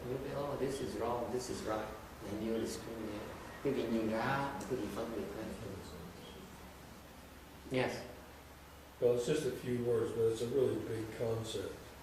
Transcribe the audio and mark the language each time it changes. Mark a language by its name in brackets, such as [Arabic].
[English] You look at, oh, this is wrong, this is right, and you discriminate. [Vietnamese] Cái gì nhìn ra, cái gì phân biệt ra. [English] Yes. Well, it's just a few words, but it's a really big concept.